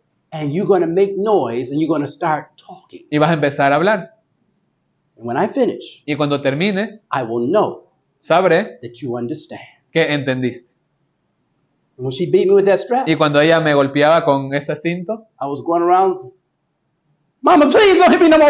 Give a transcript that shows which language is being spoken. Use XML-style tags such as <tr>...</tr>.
<en>And you're going to make noise and you're going to start talking.</en> <es>Y vas a empezar a hablar.</es> <en>And when I finish,</en> <es>Y cuando termine,</es> <en>I will know</en> <es>sabré</es> <en>that you understand.</en> <es>que entendiste.</es> <en>And when she beat me with that strap,</en> <es>Y cuando ella me golpeaba con ese cinto,</es> <en>I was going around, Mama, please don't hit me no more,</en>